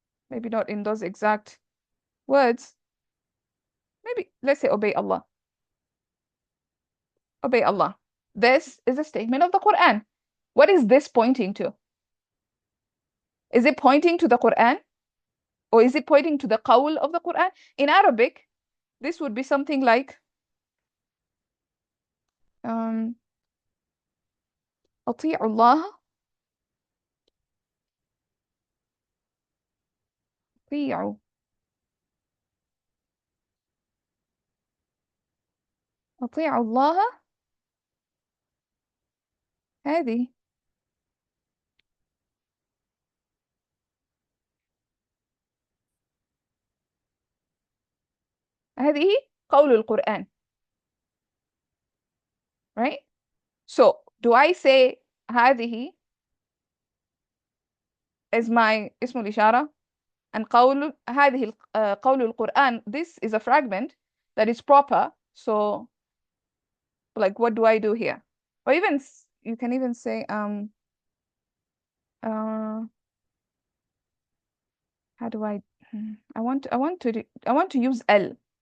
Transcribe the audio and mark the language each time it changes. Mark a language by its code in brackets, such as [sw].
[en] Maybe not in those exact words. Maybe let's say obey Allah. Obey Allah. This is a statement of the Quran. What is this pointing to? Is it pointing to the Quran? Or is it pointing to the qawl of the Quran? In Arabic, this would be something like [ar] أطيعوا الله أطيعوا أطيعوا الله هذه قول القرآن. [en] Right? So, do I say هذه is my [ar] اسم الإشارة, [en] and قول [ar] هذه قول القرآن, [en] this is a fragment that is proper. So, like, what do I do here? Or even you can even say how do I want to use L.